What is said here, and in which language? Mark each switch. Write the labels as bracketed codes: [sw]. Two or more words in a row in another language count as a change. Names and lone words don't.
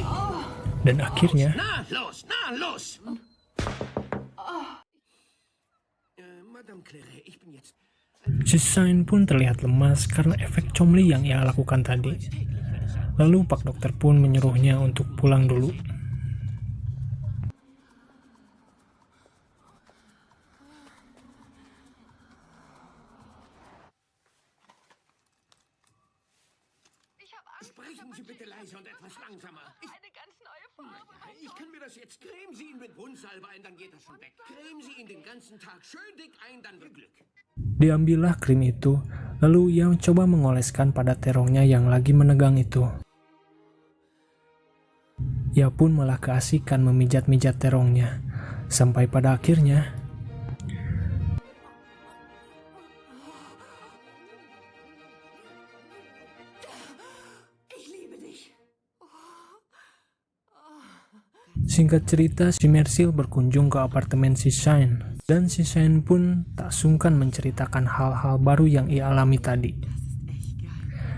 [id] Dan akhirnya si Shine pun terlihat lemas karena efek comli yang ia lakukan tadi. Lalu pak dokter pun menyuruhnya untuk pulang dulu. [de] Sprechen Sie bitte leiser und etwas langsamer. Eine ganz neue Form. Ich kann mir das jetzt. Cremen Sie ihn mit Wundsalbe ein, dann geht das schon weg. Cremen Sie ihn den ganzen Tag schön dick ein, dann wird Glück. [id] Diambillah krim itu, lalu ia mencoba mengoleskan pada terongnya yang lagi menegang itu. Ia pun malah keasikan memijat-mijat terongnya, sampai pada akhirnya Singkat cerita, si Mersil berkunjung ke apartemen si Shine, dan si Shine pun tak sungkan menceritakan hal-hal baru yang ia alami tadi.